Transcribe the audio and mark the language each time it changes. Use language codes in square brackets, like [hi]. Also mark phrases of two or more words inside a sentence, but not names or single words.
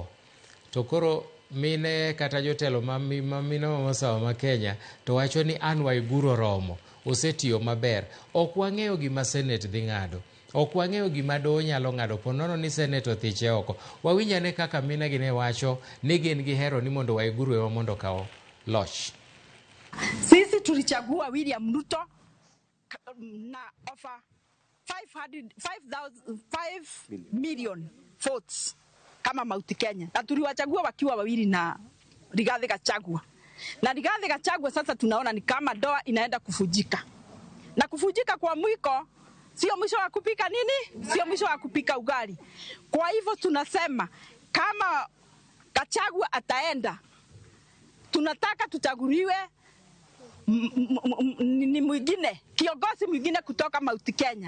[luo] To koro mine kata jotelo mine masawa ma Kenya to wacho ni Anne Waiguru oromo, osetiyo maber. Ok wang'eyo gima Senate dhi ng'ado, ok wang'eyo gima doho nyalo ng'ado, ponono ni Senate othiche oko. Wawinjane kaka mine gi ne wacho ni gin gihero ni mondo Waiguru ema mondo kawo loch. [sw] Sisi tulichagua William Ruto na offer [en] 5 million votes [sw] kama Mount Kenya, na tuliwachagua wakiwa wawili na Rigathi Gachagua. Na Rigathi Gachagua sasa tunaona ni kama doa inaenda kufujika, na kufujika kwa mwiko sio mwisho wa kupika nini, sio mwisho wa kupika ugali. Kwa hivyo tunasema kama Gachagua ataenda, tunataka tuchaguliwe ni mwingine, kiongozi mwingine kutoka Mount Kenya.